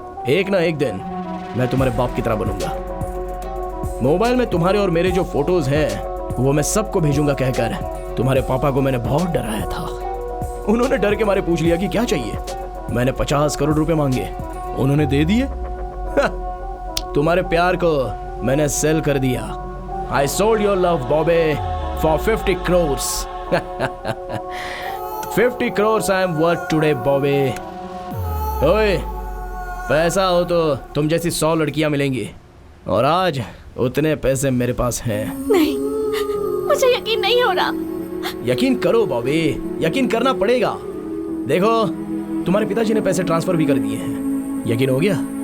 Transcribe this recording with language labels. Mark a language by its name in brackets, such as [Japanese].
[Hindi] एक ना एक दिन मैं तुम्हारे बाप की तरह बनूंगा। मोबाइल में तुम्हारे और मेरे जो फोटोज हैं वो मैं सबको भेजूंगा कहकर तुम्हारे पापा को मैंने बहुत डराया था। उन्होंने डर के मारे पूछ लिया कि क्या चाहिए। मैंने 50 करोड़ रुपए मांगे, उन्होंने दे दिए। तुम्हारे प्यार को मैंने सेल कर दिया। [English] I sold your love, Bobby, for 50 crores. 50 crores I am worth today, Bobby. [Hindi] ओए, पैसा हो तो तुम जैसी 100 लड़कियां मिलेंगी, और आज उतने पैसे मेरे पास हैं। नहीं, मुझे यकीन नहीं हो रहा। यकीन करो बॉबी, यकीन करना पड़ेगा। देखो, तुम्हारे पिताजी ने पैसे ट्रांसफर भी कर दिए हैं। यकीन हो गया?